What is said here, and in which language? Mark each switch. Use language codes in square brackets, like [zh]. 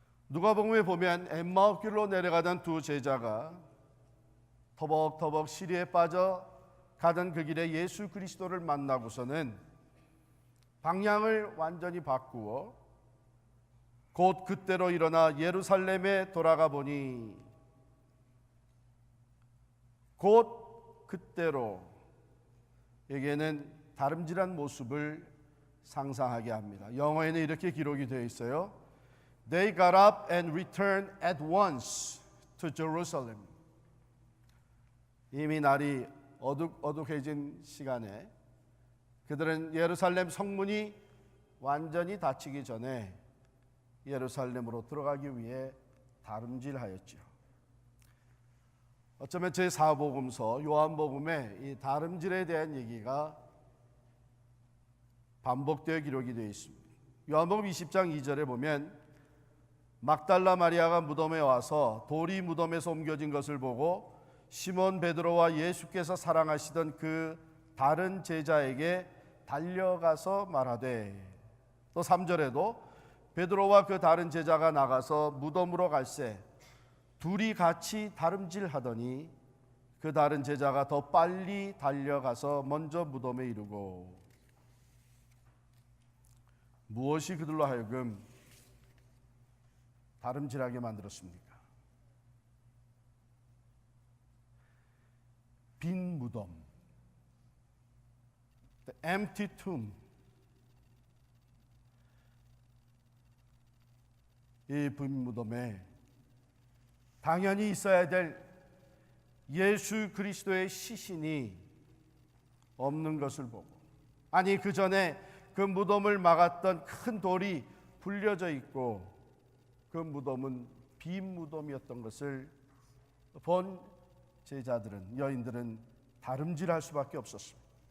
[ko] 누가복음에 보면 엠마오길로 내려가던 두 제자가 터벅터벅 시리에 빠져 가던 그 길에 예수 그리스도를 만나고서는 방향을 완전히 바꾸어 곧 그때로 일어나 예루살렘에 돌아가 보니, 곧 그때로, 여기에는 다름질한 모습을 상상하게 합니다. 영어에는 이렇게 기록이 되어 있어요. [en] They got up and returned at once to Jerusalem. [ko] 이미 날이 어둑어둑해진 시간에 그들은 예루살렘 성문이 완전히 닫히기 전에 예루살렘으로 들어가기 위해 다름질하였죠. 어쩌면 제4복음서 요한복음에 이 다름질에 대한 얘기가 반복되어 기록이 되어 있습니다. 요한복음 20장 2절에 보면 막달라 마리아가 무덤에 와서 돌이 무덤에서 옮겨진 것을 보고 시몬 베드로와 예수께서 사랑하시던 그 다른 제자에게 달려가서 말하되, 또 3절에도 베드로와 그 다른 제자가 나가서 무덤으로 갈새 둘이 같이 다름질하더니 그 다른 제자가 더 빨리 달려가서 먼저 무덤에 이르고. 무엇이 그들로 하여금 다름질하게 만들었습니까? 빈 무덤, [en] the empty tomb. [ko] 이 빈 무덤에 당연히 있어야 될 예수 그리스도의 시신이 없는 것을 보고, 아니 그 전에 그 무덤을 막았던 큰 돌이 불려져 있고 그 무덤은 빈 무덤이었던 것을 본 제자들은, 여인들은 다름질할 수밖에 없었습니다.